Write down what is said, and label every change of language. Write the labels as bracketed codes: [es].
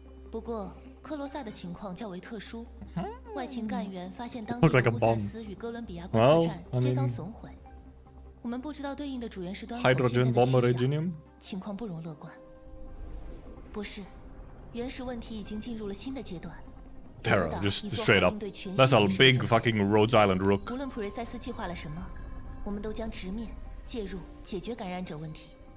[zh] 不过，克罗萨的情况较为特殊，外勤干员发现当地的乌萨斯与哥伦比亚观测站皆遭损毁。我们不知道对应的主原石端口现在的去向，情况不容乐观。博士，原石问题已经进入了新的阶段。 [en] Terror, just straight up. That's a big fucking Rhodes Island rook. [zh] 无论普瑞塞斯计划了什么，我们都将直面介入解决感染者问题。